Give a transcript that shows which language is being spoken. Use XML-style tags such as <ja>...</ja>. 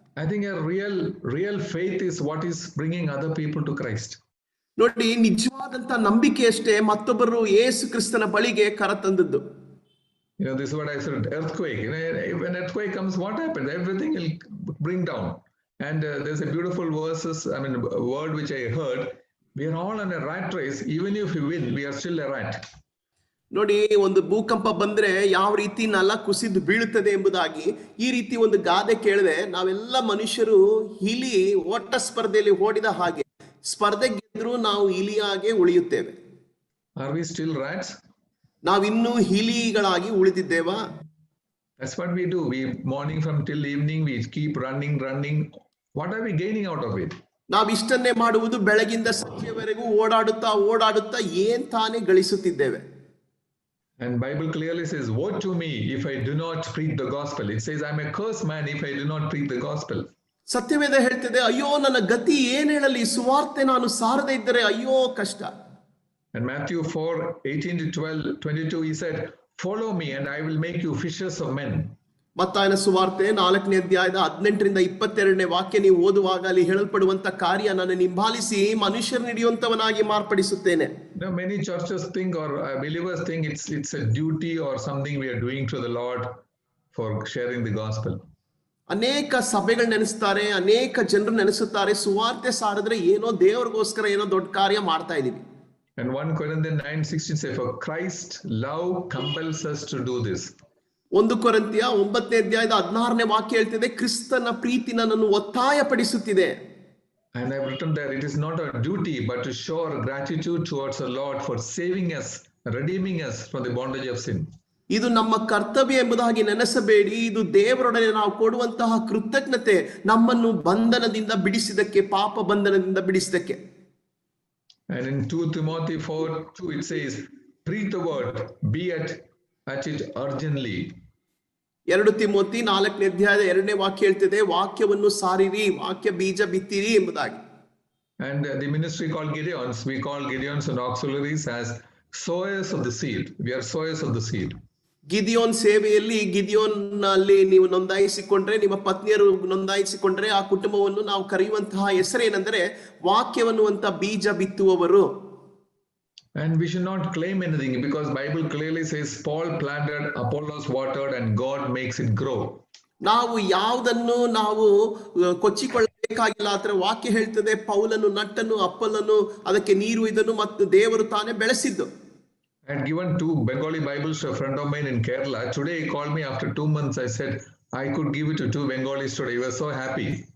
<en>I think a real faith is what is bringing other people to Christ.</en> <kn>ನೋಡಿ, ನಿಜವಾದಂತ ನಂಬಿಕೆ ಅಷ್ಟೇ ಮತ್ತೊಬ್ಬರು ಯೇಸು ಕ್ರಿಸ್ತನ ಬಳಿಗೆ ಕರೆತಂದದ್ದು.</kn> <en>This is what I said, earthquake. When earthquake comes, what happens? Everything will bring down. And there's a beautiful word which I heard. We are all on a rat race. Even if we win, we are still a rat.</en> <kn>ನೋಡಿ, ಒಂದು ಭೂಕಂಪ ಬಂದ್ರೆ ಯಾವ ರೀತಿ ನೆಲ ಕುಸಿದು ಬೀಳುತ್ತದೆ ಎಂಬುದಾಗಿ ಈ ರೀತಿ ಒಂದು ಗಾದೆ ಕೇಳಿದೆ. ನಾವೆಲ್ಲ ಮನುಷ್ಯರು ಇಲಿ ಓಟ ಸ್ಪರ್ಧೆಯಲ್ಲಿ ಓಡಿದ ಹಾಗೆ ಸ್ಪರ್ಧೆ ಗೆದ್ರೂ ನಾವು ಇಲಿಯಾಗೆ ಉಳಿಯುತ್ತೇವೆ.</kn> <en>Are we still rats?</en> <kn>ನಾವಿನ್ನೂ ಇಲಿಗಳಾಗಿ ಉಳಿದಿದ್ದೇವಾ?</kn> <en>That's what we do. We morning from till evening we keep running. What are we gaining out of it?</en> <kn>ನಾವು ಇಷ್ಟನ್ನೇ ಮಾಡುವುದು, ಬೆಳಗಿಂದ ಸಂಜೆವರೆಗೂ ಓಡಾಡುತ್ತಾ ಏನ್ ತಾನೇ ಗಳಿಸುತ್ತಿದ್ದೇವೆ.</kn> <en>And Bible clearly says, woe to me if I do not preach the gospel. It says, I'm a cursed man if I do not preach the gospel.</en> <kn>ಸತ್ಯವೇದ ಹೇಳ್ತಿದೆ, ಅಯ್ಯೋ ನನ್ನ ಗತಿ ಏನ್ ಹೇಳಲಿ, ಸುವಾರ್ತೆ ನಾನು ಸಾರದೇ ಇದ್ದರೆ ಅಯ್ಯೋ ಕಷ್ಟ.</kn> <en>And Matthew 4:18-22, he said, follow me and I will make you fishers of men.</en> <kn>ಮತ್ತಾಯನ ಸುವಾರ್ತೆ 4ನೇ ಅಧ್ಯಾಯದ 18ರಿಂದ 22ನೇ ವಾಕ್ಯ ನೀವು ಓದುವಾಗ ಅಲ್ಲಿ ಹೇಳಲ್ಪಡುವಂತ ಕಾರ್ಯ, ನಾನು ಹಿಂಬಾಲಿಸಿ ಮನುಷ್ಯರನ್ನು ಹಿಡಿಯುವಂತವನಾಗಿ ಮಾರ್ಪಡಿಸುತ್ತೇನೆ.</kn> <en>Many churches think, or believers think it's a duty or something we are doing to the Lord for sharing the gospel.</en> <kn>ಅನೇಕ ಸಭೆಗಳು ನೆನೆಸ್ತಾರೆ, ಅನೇಕ ಜನರು ನೆನೆಸುತ್ತಾರೆ, ಸುವಾರ್ತೆ ಸಾರಿದ್ರೆ ಏನೋ ದೇವರಿಗೋಸ್ಕರ ಏನೋ ದೊಡ್ಡ ಕಾರ್ಯ ಮಾಡ್ತಾ ಇದೀವಿ.</kn> <en>And 1 Corinthians 9:16 says, for Christ love compels us to do this.</en> <kn>1 ಕೊರಿಂಥಿಯ 9ನೇ ಅಧ್ಯಾಯದ 16ನೇ ವಾಕ್ಯ ಹೇಳ್ತಿದೆ, ಕ್ರಿಸ್ತನ ಪ್ರೀತಿ ನನ್ನನ್ನು ಒತ್ತಾಯಪಡಿಸುತ್ತಿದೆ.</kn> <en>And I've written there, it is not our duty but to show our gratitude towards the Lord for saving us, redeeming us from the bondage of sin.</en> <kn>ಇದು ನಮ್ಮ ಕರ್ತವ್ಯ ಎಂಬುದಾಗಿ ನೆನೆಸಬೇಡಿ, ಇದು ದೇವರೊಡನೆ ನಾವು ಕೊಡುವಂತಹ ಕೃತಜ್ಞತೆ, ನಮ್ಮನ್ನು ಬಂಧನದಿಂದ ಬಿಡಿಸಿದಕ್ಕೆ, ಪಾಪ ಬಂಧನದಿಂದ ಬಿಡಿಸಿದಕ್ಕೆ.</kn> <en>And in 2 Timothy 4:2 it says, preach the word, be at it urgently.</en> <kn>2 Timothy 4ನೇ ಅಧ್ಯಾಯದ 2ನೇ ವಾಕ್ಯ ಹೇಳ್ತಿದೆ, ವಾಕ್ಯವನ್ನು ಸಾರಿರಿ, ವಾಕ್ಯ ಬೀಜ ಬಿತ್ತಿರಿ ಎಂಬುದಾಗಿ.</kn> <en>And the ministry called Gideons, we call Gideons and auxiliaries as sowers of the seed. We are sowers of the seed.</en> <kn>Gideon ಸೇವೆಯಲ್ಲಿ, ಗಿದಿಯೋನ್ ನಲ್ಲಿ ನೀವು ನೋಂದಾಯಿಸಿಕೊಂಡ್ರೆ, ನಿಮ್ಮ ಪತ್ನಿಯರು ನೋಂದಾಯಿಸಿಕೊಂಡ್ರೆ, ಆ ಕುಟುಂಬವನ್ನು ನಾವು ಕರೆಯುವಂತಹ ಹೆಸರೇನೆಂದರೆ ವಾಕ್ಯವನ್ನು ಅಂತ ಬೀಜ ಬಿತ್ತುವವರು.</kn> <en>And we should not claim anything, because Bible clearly says Paul planted, Apollos watered, and God makes it grow.</en> <kn>ನಾವು ಯಾವುದನ್ನು ನಾವು ಕೊಚ್ಚಿಕೊಳ್ಳಬೇಕಾಗಿಲ್ಲ. ಆದ್ರೆ ವಾಕ್ಯ ಹೇಳ್ತದೆ, ಪೌಲನು ನಟ್ಟನು, ಅಪ್ಪಲನು ಅದಕ್ಕೆ ನೀರು ಇದನ್ನು, ಮತ್ತು ದೇವರು ತಾನೇ ಬೆಳೆಸಿದ್ದು.</kn> <en>I had given 2 Bengali Bibles to a friend of mine in Kerala. Today he called me after 2 months. I said, I could give it to 2 Bengalis today. He was so happy.</en>